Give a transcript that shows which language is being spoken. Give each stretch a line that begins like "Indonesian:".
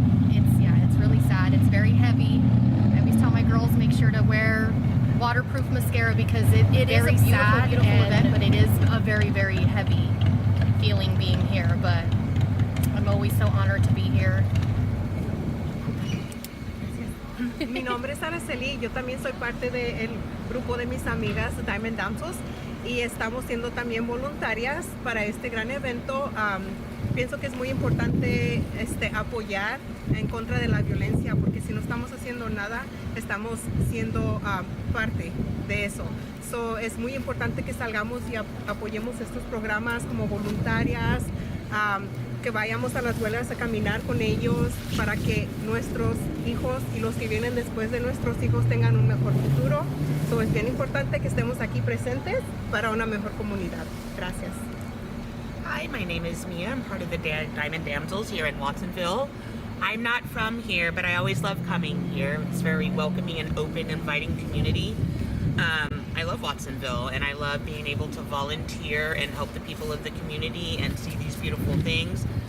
English: It's really sad. It's very heavy. I always tell my girls make sure to wear waterproof mascara because it is a beautiful event, but it is a very, very heavy feeling being here. But I'm always so honored to be here.
Spanish: Mi nombre es Araceli, yo también soy parte del grupo de mis amigas Diamond Damsels y estamos siendo también voluntarias para este gran evento. Pienso que es muy importante apoyar en contra de la violencia, porque si no estamos haciendo nada, estamos siendo parte de eso. Es muy importante que salgamos y apoyemos estos programas como voluntarias, que vayamos a las huelgas a caminar con ellos para que nuestros hijos y los que vienen después de nuestros hijos tengan un mejor futuro. Es bien importante que estemos aquí presentes para una mejor comunidad. Gracias.
English: Hi, my name is Mia. I'm part of the Diamond Damsels here in Watsonville. I'm not from here, but I always love coming here. It's very welcoming and open, inviting community. I love Watsonville, and I love being able to volunteer and help the people of the community and see these beautiful things.